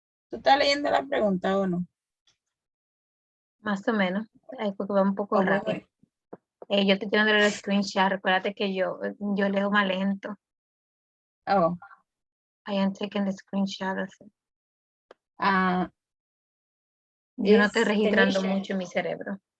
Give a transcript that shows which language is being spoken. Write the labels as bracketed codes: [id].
[es] ¿Tú estás leyendo la pregunta o no? Más o menos. Ahí porque va un poco rápido. Yo estoy tirando el screenshot. Recuérdate que yo leo más lento. Oh. [en] I am taking the screenshot. [es] Yo no estoy registrando mucho en mi cerebro.